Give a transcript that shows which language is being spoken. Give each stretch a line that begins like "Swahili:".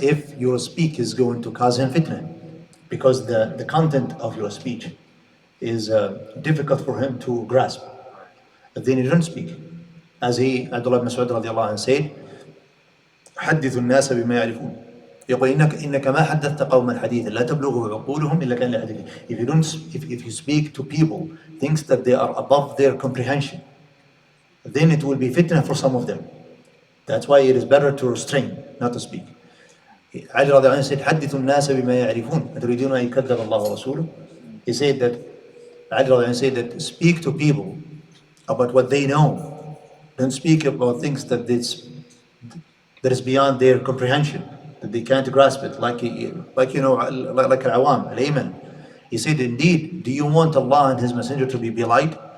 English: If your speech is going to cause him fitna, because the content of your speech is difficult for him to grasp, then you don't speak. As Abdullah ibn Mas'ud radiallahu anhu said,
Arabic: حدثوا الناس بما يعرفون. يقول إنك ما حدثت قوما حديثا لا تبلغه عقولهم إلا كان لحديث.
English: If you speak to people things that they are above their comprehension, then it will be fitna for some of them. That's why it is better to restrain, not to speak.
Arabic: Ali رضي الله عنه
English: said
Arabic: حدثوا الناس بما يعرفون أتريدون أن يكذب الله ورسوله.
English: He said that Ali
Arabic: رضي الله عنه
English: said that speak to people about what they know. Don't speak about things that is beyond their comprehension, that they can't grasp it, like al-awam, al-ayman. He said, indeed, do you want Allah and His Messenger to be belied?